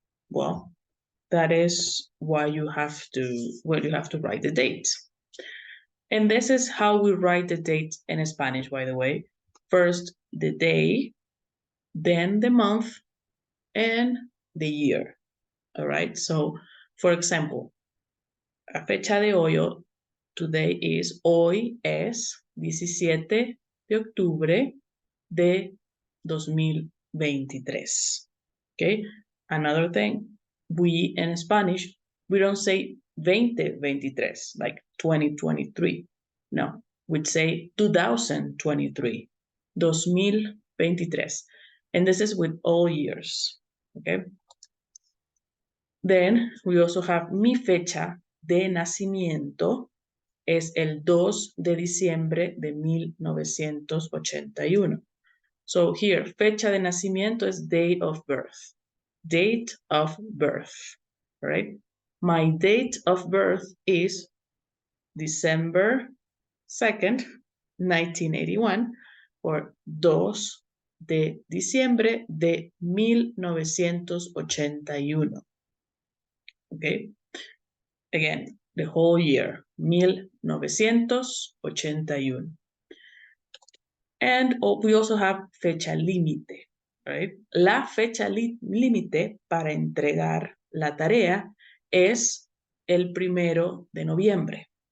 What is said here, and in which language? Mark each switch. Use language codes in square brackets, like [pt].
[en] Well, that is why you have to write the date. And this is how we write the date in Spanish, by the way. First, the day, then the month, and the year. All right. So, for example, [es] la fecha de hoy, [en] today is, [es] hoy es 17 de octubre de 2023. [en] Okay. Another thing, we in Spanish, we don't say 2023, like 2023. No, we'd say 2023, 2023. And this is with all years. Okay. Then we also have [es] mi fecha de nacimiento es el 2 de diciembre de 1981. [en] So here, fecha de nacimiento is date of birth. Date of birth, right? My date of birth is December 2nd, 1981, or [es] 2 de diciembre de 1981. [en] Okay, again, the whole year, 1981. And we also have fecha límite, right? [es] La fecha límite para entregar la tarea es el 1 de noviembre.